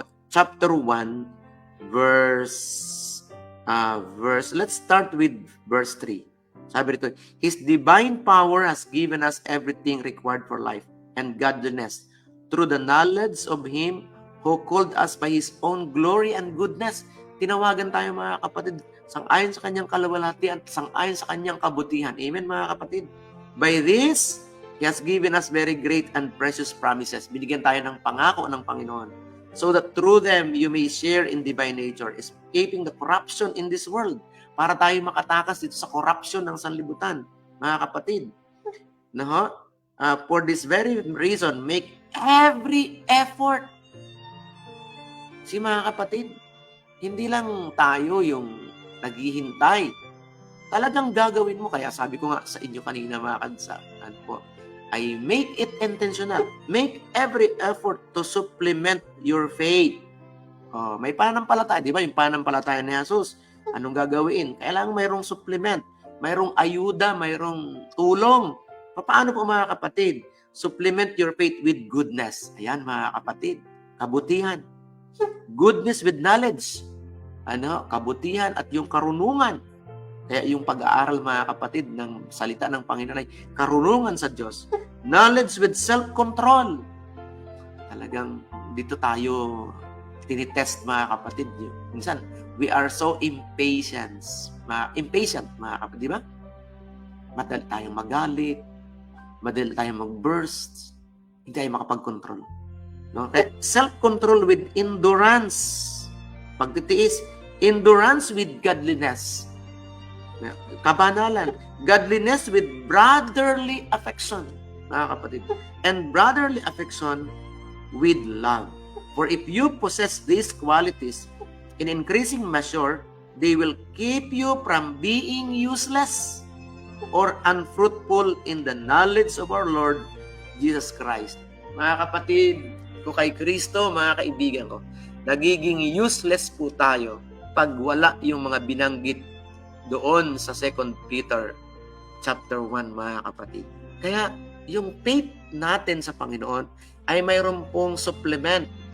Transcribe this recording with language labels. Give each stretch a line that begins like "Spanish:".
English: Chapter 1, verse, let's start with verse 3.
Filipino: Sabi rito,
English: His divine power has given us everything required for life and godliness through the knowledge of Him who called us by His own glory and goodness.
Filipino: Tinawagan tayo mga kapatid, sang-ayon sa kanyang kalawalhatian at sang-ayon sa kanyang kabutihan. Amen mga kapatid.
English: By this, He has given us very great and precious promises.
Filipino: Binigyan tayo ng pangako ng Panginoon.
English: So that through them, you may share in divine nature, escaping the corruption in this world.
Filipino: Para tayo makatakas dito sa corruption ng sanlibutan. Mga kapatid.
English: For this very reason, make every effort.
Filipino: Mga kapatid, hindi lang tayo yung naghihintay. Talagang gagawin mo. Kaya sabi ko nga sa inyo kanina mga kadsaan po, ay
English: make it intentional. Make every effort to supplement your faith.
Filipino: May pananampalataya. Di ba yung pananampalataya ni Jesus? Anong gagawin? Kailangan mayroong supplement. Mayroong ayuda, mayroong tulong. Paano po mga kapatid?
English: Supplement your faith with goodness.
Filipino: Ayan mga kapatid. Kabutihan.
English: Goodness with knowledge.
Filipino: Kabutihan at yung karunungan. Kaya yung pag-aaral, mga kapatid, ng salita ng Panginoon ay karunungan sa Diyos.
English: Knowledge with self-control.
Filipino: Talagang dito tayo tinitest, mga kapatid. Minsan,
English: we are so impatient,
Filipino: mga kapatid, di ba? Madali tayong magalit, madali tayong mag-burst, hindi tayo makapag-control. No?
English: Self-control with endurance. Pagtitiis, endurance with godliness. Kabanalan, godliness with brotherly affection,
Filipino: mga kapatid.
English: And brotherly affection with love. For if you possess these qualities in increasing measure, they will keep you from being useless or unfruitful in the knowledge of our Lord Jesus Christ.
Filipino: Mga kapatid, kung kay Kristo, mga kaibigan ko, nagiging useless po tayo pag wala yung mga binanggit doon sa 2 Peter chapter 1, mga kapatid. Kaya yung faith natin sa Panginoon ay mayroon pong supplement.